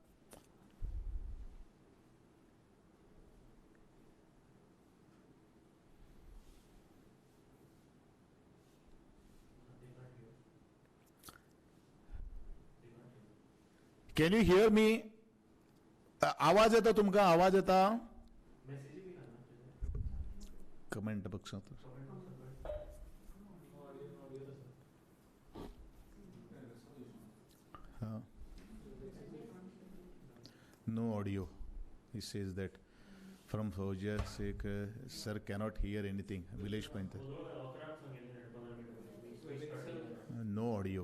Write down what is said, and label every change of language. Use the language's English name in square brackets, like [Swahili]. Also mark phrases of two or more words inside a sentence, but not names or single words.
[English] can you hear me? [Konkani] आवाज येता तुमकां? आवाज येता? कमेंट बॉक्सात [English] no audio. He says that from Fauziya Sheikh, sir cannot hear anything. Village Painter. No audio.